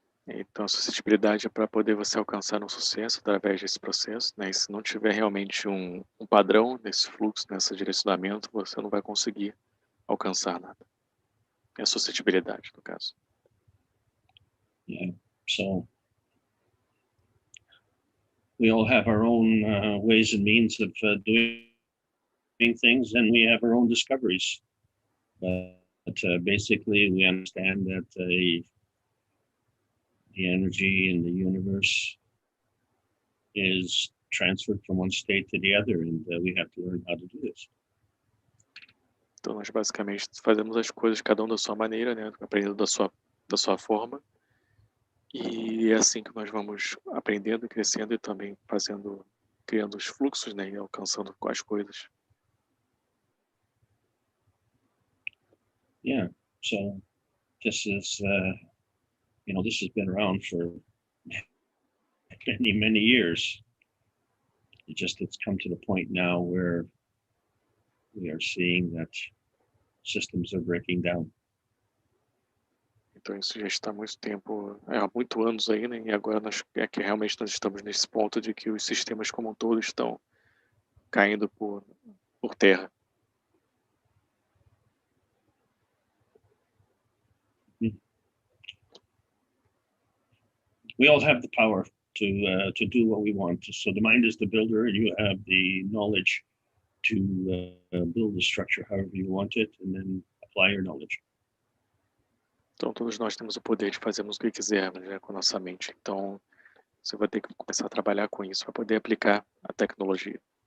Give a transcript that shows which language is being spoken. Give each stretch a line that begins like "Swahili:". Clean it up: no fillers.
Portuguese: Então, a suscetibilidade é para poder você alcançar um sucesso através desse processo, né? E se não tiver realmente um padrão nesse fluxo, nesse direcionamento, você não vai conseguir alcançar nada. É a suscetibilidade, no caso.
English: Yeah. So we all have our own ways and means of doing things, and we have our own discoveries. But basically, we understand that the energy in the universe is transferred from one state to the other, and we have to learn how to do this.
Portuguese: Então, nós basicamente fazemos as coisas cada um da sua maneira, né? Aprendendo da sua forma. E é assim que nós vamos aprendendo, crescendo e também criando os fluxos, né? E alcançando as coisas.
English: Yeah. So this is, this has been around for many years. It's come to the point now where we are seeing that systems are breaking down.
Portuguese: Então isso já está há muito tempo, há muitos anos aí, né? E agora que realmente nós estamos nesse ponto de que os sistemas como um todo estão caindo por terra.
English: we all have the power to do what we want. So the mind is the builder, and you have the knowledge to build the structure however you want it, and then apply your knowledge.
Portuguese: Então, todos nós temos o poder de fazermos o que quisermos, né, com a nossa mente. Então, você vai ter que começar a trabalhar com isso para poder aplicar a tecnologia.